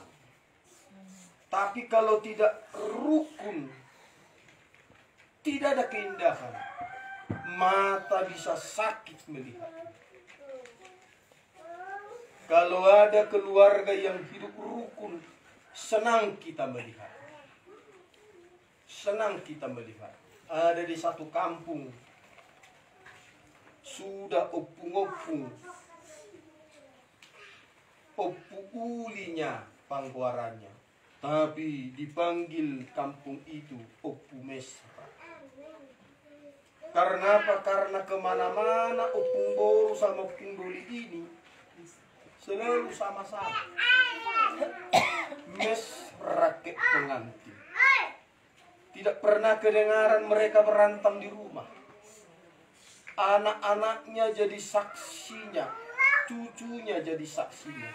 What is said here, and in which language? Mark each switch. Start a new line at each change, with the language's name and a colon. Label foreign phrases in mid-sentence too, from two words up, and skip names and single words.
Indonesian: Tapi kalau tidak rukun, tidak ada keindahan, mata bisa sakit melihat. Kalau ada keluarga yang hidup rukun, senang kita melihat. Senang kita melihat. Ada di satu kampung, sudah opung-opung, ulinya pangguarannya, tapi dipanggil kampung itu Opu Mesra. Karena apa? Karena kemana-mana
Batak Toba: opung boru
Indonesian: sama
Batak Toba: opung doli
Indonesian: ini selalu sama-sama. Mesra ke pengantin. Tidak pernah kedengaran mereka berantem di rumah. Anak-anaknya jadi saksinya, cucunya jadi saksinya.